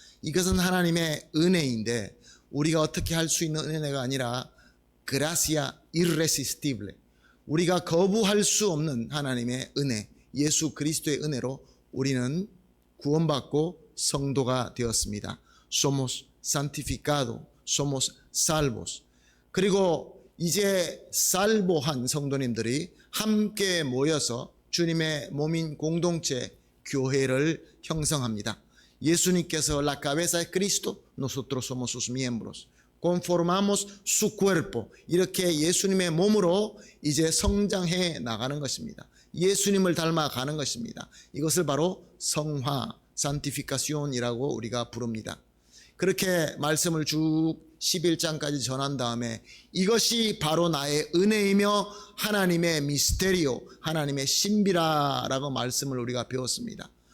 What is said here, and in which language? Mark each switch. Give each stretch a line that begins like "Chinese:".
Korean: 이것은 하나님의 은혜인데 우리가 어떻게 할 수 있는 은혜가 아니라
Spanish: gracia irresistible,
Korean: 우리가 거부할 수 없는 하나님의 은혜, 예수 그리스도의 은혜로 우리는 구원받고 성도가 되었습니다.
Spanish: Somos santificados, somos salvos.
Korean: 그리고 이제 살보한 성도님들이 함께 모여서 주님의 몸인 공동체 교회를 형성합니다. 예수님께서
Spanish: la cabeza de Cristo, nosotros somos sus miembros. conformamos su cuerpo.
Korean: 이렇게 예수님의 몸으로 이제 성장해 나가는 것입니다. 예수님을 닮아가는 것입니다. 이것을 바로 성화, 산티피카시온이라고 우리가 부릅니다. 그렇게 말씀을 쭉 11장까지 전한 다음에 이것이 바로 나의 은혜이며 하나님의 미스테리오, 하나님의 신비라라고 말씀을 우리가 배웠습니다.